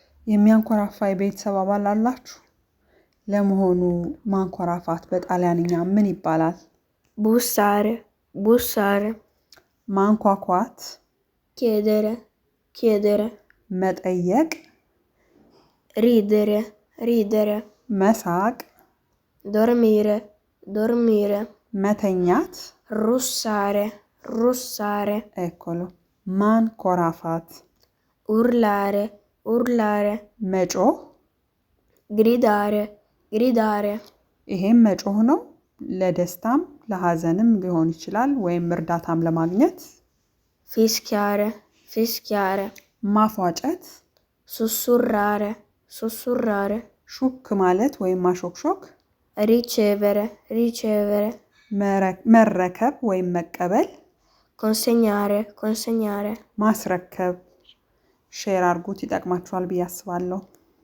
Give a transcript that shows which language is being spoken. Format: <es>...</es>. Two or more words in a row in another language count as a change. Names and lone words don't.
<am>የሚያንኮራፋ የቤተሰብ አባል አላችሁ? ለመሆኑ ማንኮራፋት በጣሊያንኛ ምን ይባላል?</am> <it>bussare, bussare,</it> <am>ማንኳኳት፣</am> <it>chiedere, chiedere,</it> <am>መጠየቅ፣</am> <it>ridere, ridere,</it> <am>መሳቅ፣</am> <it>dormire, dormire,</it> <am>መተኛት፣</am> <it>russare, russare,</it> <am>ኤኮሎ ማንኮራፋት፣</am> <it>urlare, urlare,</it> <am>መጮህ፣</am> <it>gridare, gridare,</it> <am>ይሄም መጮህ ነው። ለደስታም ለሐዘንም ሊሆን ይችላል ወይም እርዳታም ለማግኘት።</am> <it>fischiare, fischiare,</it> <am>ማፏጨት፣</am> <it>sussurrare, sussurrare,</it> <am>ሹክ ማለት ወይም ማሾክሾክ፣</am> <it>ricevere, ricevere,</it> <am>መረከብ ወይም መቀበል፣</am> <it>consegnare, consegnare.</it> <am>ማስረከብ። ሼር አድርጉት፣ ይጠቅማችኋል ብዬ አስባለሁ።</am>